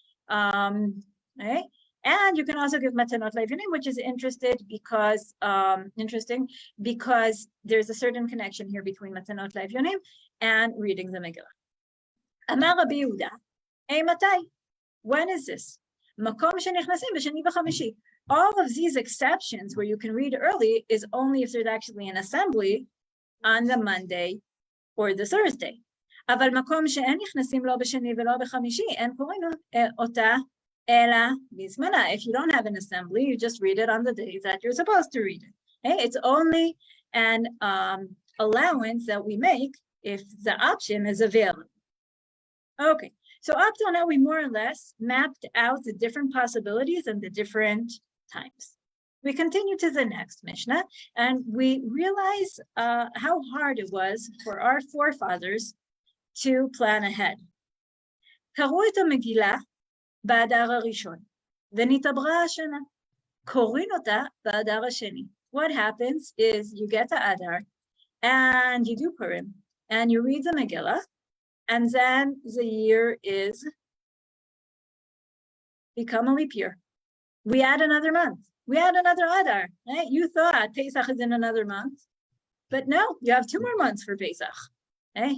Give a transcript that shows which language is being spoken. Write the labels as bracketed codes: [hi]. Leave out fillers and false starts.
[en] Okay? And you can also give matanot le'ivyonim, which is interesting because there's a certain connection here between matanot le'ivyonim and reading the Megillah. [he] Amar Rabbi Yehuda, matai? [en] When is this? [he] Makom shenichnasim b'sheni v'chamishi. [en] All of these exceptions where you can read early is only if there's actually an assembly on the Monday or the Thursday. [he] אבל מקום שאין נכנסים לא בשני ולא בחמישי, אין קוראים אותה אלא בזמנה. [en] If you don't have an assembly, you just read it on the days that you're supposed to read it. Okay? It's only an allowance that we make if the option is available. Okay, so up till now, we more or less mapped out the different possibilities and the different times. We continue to the next Mishnah, and we realize how hard it was for our forefathers to plan ahead. [he] קראו את המגילה באדר הראשון, ונתעברה השנה. קוראים אותה באדר השני. [en] What happens is you get to Adar, and you do Purim, and you read the Megillah, and then the year is become a leap year. We add another month. We add another Adar. Right? You thought Pesach is in another month, but no, you have 2 more months for Pesach. Okay?